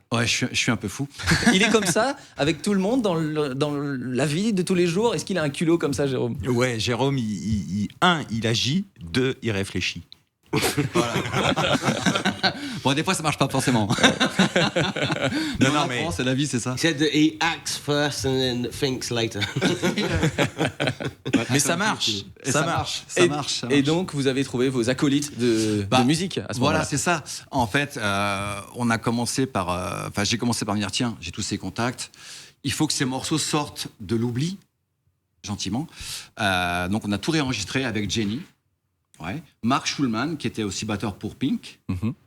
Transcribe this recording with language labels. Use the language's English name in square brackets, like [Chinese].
[French] Ouais, je suis un peu fou. Il est comme ça, avec tout le monde, dans la vie de tous les jours. Est-ce qu'il a un culot comme ça, Jérôme? Ouais, Jérôme, il agit, 2, il réfléchit. Voilà. Bon, des fois, ça marche pas forcément. Non, mais c'est la vie, c'est ça. [English] He said that he acts first and then thinks later. [French] mais ça marche. Ça marche. Et donc, vous avez trouvé vos acolytes de musique à ce moment-là. Voilà, c'est ça. En fait, on a commencé par... j'ai commencé par me dire, tiens, j'ai tous ces contacts. Il faut que ces morceaux sortent de l'oubli, gentiment. Donc, on a tout réenregistré avec Jenny. Ouais. Mark Schulman, qui était aussi batteur pour Pink. Mm-hmm.